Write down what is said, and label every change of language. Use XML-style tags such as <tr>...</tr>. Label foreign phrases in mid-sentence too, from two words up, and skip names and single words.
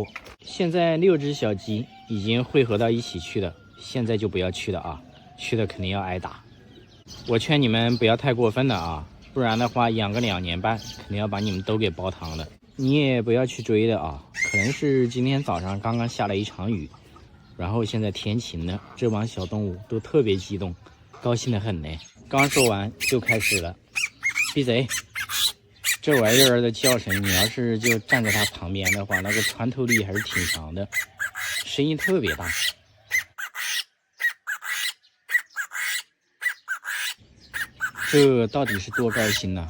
<zh>現在6隻小雞已經匯合到一起去了，現在就不要去了啊，去了肯定要挨打。我勸你們不要太過分了啊，不然的話養個2年半，肯定要把你們都給煲湯了。你也不要去追的啊，可能是今天早上刚刚下了一場雨，然後現在天晴了，這幫小動物都特別激動，高興得很呢。剛說完就開始了。閉嘴！這玩意兒的叫聲，你要是就站在它旁邊的話，那個穿透力還是挺強的，聲音特別大。這到底是多高興呢？</zh>